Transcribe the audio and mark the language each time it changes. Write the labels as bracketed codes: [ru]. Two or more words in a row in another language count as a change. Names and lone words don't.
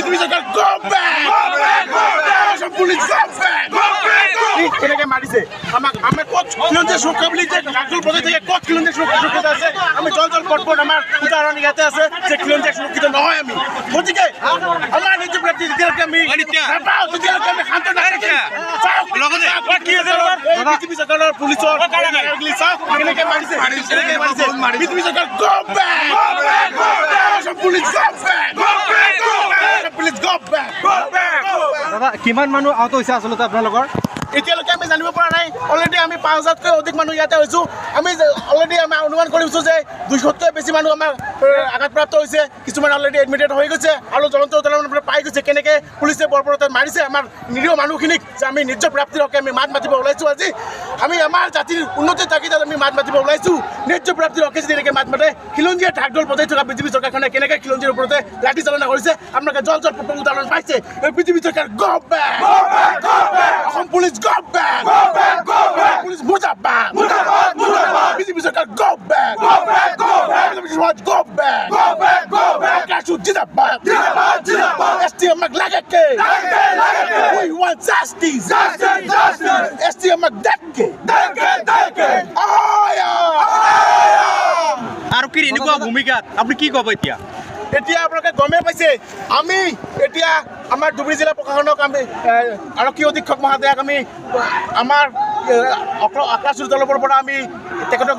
[as] চৰকাৰ [en] go back! [as] অসম পুলিচ [en] go back! [as] কেনেকে মাৰিছে আমাক আমি ক'ত খিলঞ্জীয়া সুৰক্ষা বুলি যে ৰাজুল বজাই থাকে ক'ত খিলঞ্জীয়া সুৰক্ষিত আছে আমি জল কটপট আমাৰ উদাহৰণ ইয়াতে আছে যে খিলঞ্জীয়া সুৰক্ষিত নহয় আমি গতিকে আমাৰ নিজৰ প্ৰাপ্তি যেতিয়ালৈকে আমি নাপাওঁ তেতিয়ালৈকে আমি শান্ত নাথাকিম বিজেপি চৰকাৰৰ পুলিচৰ চাওক কেনেকে মাৰিছে বিজেপি চৰকাৰ [en] go back! [as] অসম পুলিচ [en] go back! [as] পুলিচ [en] go back! [as] দাদা কিমান মানুহ আহত হৈছে আচলতে আপোনালোকৰ এতিয়ালৈকে আমি জানিব পৰা নাই অলৰেডি আমি ৫,০০০তকৈ অধিক মানুহ ইয়াতে হৈছোঁ আমি অলৰেডি আমি অনুমান কৰিছোঁ যে ২০০তকৈ বেছি মানুহ আমাৰ আঘাতপ্ৰাপ্ত হৈছে কিছুমান অলৰেডি এডমিটেড হৈ গৈছে আৰু জ্বলন্ত উদাহৰণ পাই গৈছে কেনেকৈ পুলিচে বৰ্বৰতাত মাৰিছে আমাৰ নিৰীহ মানুহখিনিক যে আমি নিৰ্য প্ৰাপ্তিৰ হকে আমি মাত মাতিব ওলাইছোঁ আজি আমি আমাৰ জাতিৰ উন্নতিৰ তাগিদাত আমি মাত মাতিব ওলাইছোঁ নিৰ্য প্ৰাপ্তিৰ হকে যদি এনেকৈ মাত মাতে খিলঞ্জীয়া ঢাকঢোল বজাই থকা বিজেপি চৰকাৰখনে কেনেকৈ খিলঞ্জীৰ ওপৰতে লাঠি চালনা কৰিছে আপোনালোকে জল উদাহৰণ পাইছে এই বিজেপি চৰকাৰ [en] go back! [as] অসম পুলিচ [en] go back! [as] পুলিচ মুৰ্দাবাদ! বিজেপি চৰকাৰ [en] go back! [as] বিজেপি সমাজ [en] go back! [as] কাশু জিন্দাবাদ! ST আমাক লাগে কে? [en] We want justice! ST [as] আমাক দেখে! আৰু কি এনেকুৱা ভূমিকাত আপুনি কি ক'ব এতিয়া এতিয়া আপোনালোকে গমেই পাইছে আমি এতিয়া আমাৰ ধুবুৰী জিলা প্ৰশাসনক আমি আৰক্ষী অধীক্ষক মহোদয়াক আমি আমাৰ আকাশ দলৰ পৰা আমি তেখেতক